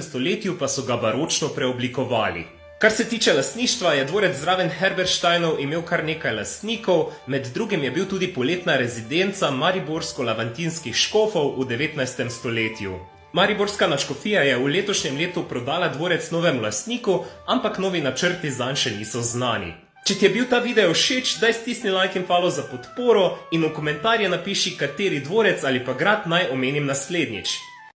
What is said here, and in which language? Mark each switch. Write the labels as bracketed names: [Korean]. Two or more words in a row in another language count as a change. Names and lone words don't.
[Slovenian] stoletju pa so ga baročno preoblikovali. Kar se tiče lastništva, je dvorec zraven Herberštajnov imel kar nekaj lastnikov, med drugim je bil tudi poletna rezidenca mariborsko-lavantinskih škofov v 19. stoletju. Mariborska nadškofija je v letošnjem letu prodala dvorec novemu lastniku, ampak novi načrti zanj še niso znani. Če ti je bil ta video všeč, daj stisni like in follow za podporo in v komentarje napiši, kateri dvorec ali pa grad naj omenim naslednjič.